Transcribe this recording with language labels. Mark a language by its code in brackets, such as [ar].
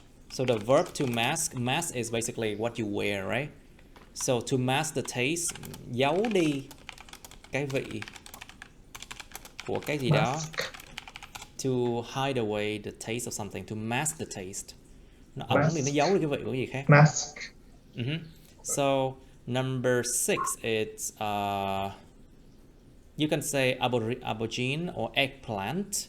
[en] So the verb to mask is basically what you wear, right? So to mask the taste, [vi] giấu đi cái vị của cái gì đó. [en] To hide away the taste of something, to mask the taste. [vi] Nó ẩn đi, nó giấu đi cái vị của gì khác. [en] Mask. So number 6, it's you can say aubergine or eggplant.